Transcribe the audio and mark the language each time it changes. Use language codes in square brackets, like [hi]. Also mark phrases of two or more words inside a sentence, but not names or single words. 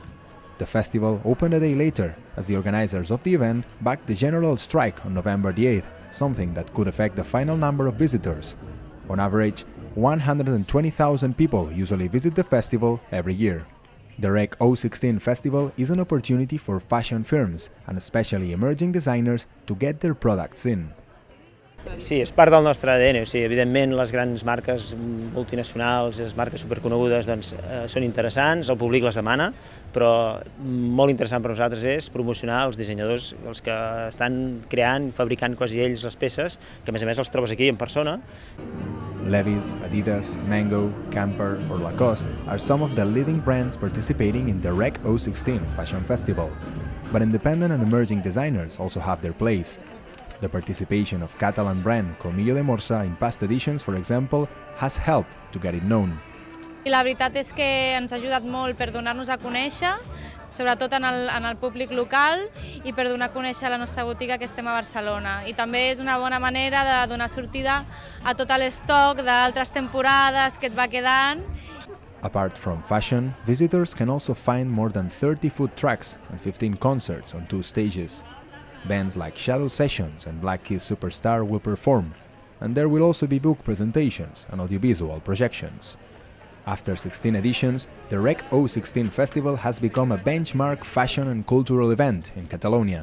[en] The festival opened a day later as the organizers of the event backed the general strike on November the 8th, something that could affect the final number of visitors. On average, 120,000 people usually visit the festival every year. The REC 016 Festival is an opportunity for fashion firms, and especially emerging designers, to get their products in. [ca] Sí, és part del nostre ADN, o sigui, evidentment les grans marques multinacionals, les marques superconegudes doncs, són interessants, el públic les demana, però molt interessant per nosaltres és promocionar els dissenyadors, els que estan creant, fabricant quasi ells les peces, que a més els trobes aquí en persona. [en] Levi's, Adidas, Mango, Camper or Lacoste are some of the leading brands participating in the REC 016 Fashion Festival. But independent and emerging designers also have their place. The participation of Catalan brand Colmillo de Morsa in past editions, for example, has helped to get it known. [ca] I la veritat és que ens ha ajudat molt per donar-nos a conèixer, sobretot en el públic local i per donar a conèixer la nostra botiga que estem a Barcelona. I també és una bona manera de donar sortida a tot l'estoc d'altres temporades que et va quedant. [en] Apart from fashion, visitors can also find more than 30 food trucks and 15 concerts on 2 stages. Bands like Shadow Sessions and Black Keys Superstar will perform, and there will also be book presentations and audiovisual projections. After 16 editions, the REC 016 Festival has become a benchmark fashion and cultural event in Catalonia.